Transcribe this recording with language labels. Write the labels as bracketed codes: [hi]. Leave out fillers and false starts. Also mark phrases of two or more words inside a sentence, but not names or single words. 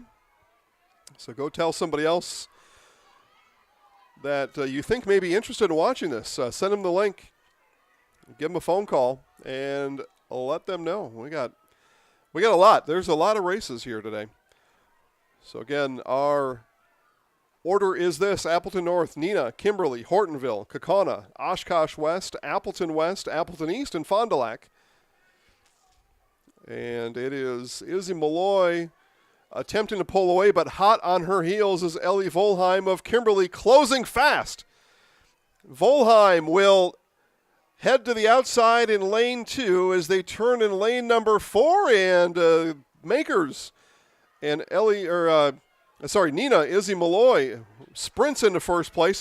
[en] So go tell somebody else that you think may be interested in watching this. Send them the link, give them a phone call, and let them know. We got a lot. There's a lot of races here today. So again, our order is this: Appleton North, Nina, Kimberly, Hortonville, Kaukauna, Oshkosh West, Appleton East, and Fond du Lac. And it is Izzy Malloy attempting to pull away, but hot on her heels is Ellie Volheim of Kimberly, closing fast. Volheim will head to the outside in lane 2 as they turn in lane number 4, and Makers and Nina, Izzy Malloy sprints into first place.